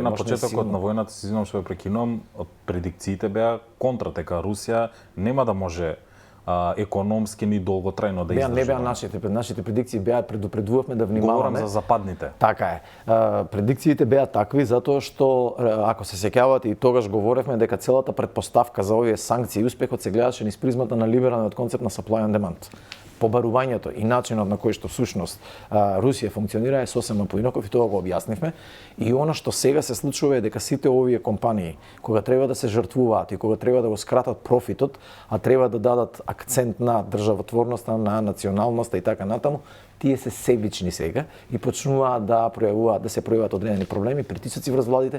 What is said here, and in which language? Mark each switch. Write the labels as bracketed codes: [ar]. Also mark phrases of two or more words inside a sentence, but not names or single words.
[mk] На почетокот на војната, се извинувам што ве прекинувам, предикциите беа контра, дека Русија нема да може економски ни долготрајно да издржува. Не беа нашите предикции беа предупредувавме да внимаваме. Говорам за западните. Така е. Предикциите беа такви затоа што ако се сеќавате и тогаш говоревме дека целата претпоставка за овие санкции и успехот се гледаше низ призмата на либералниот концепт на [en] supply and demand. [mk] побарувањето и начинот на кој што всушност Русија функционира е сосема поинаков и тоа го објаснивме. И она што сега се случува е дека сите овие компании, кога треба да се жртвуваат и кога треба да го скратат профитот, а треба да дадат акцент на државотворноста, на националноста и така натаму, тие се себични сега и почнуваат да се пројавуваат одредени проблеми, притисоци врз владите.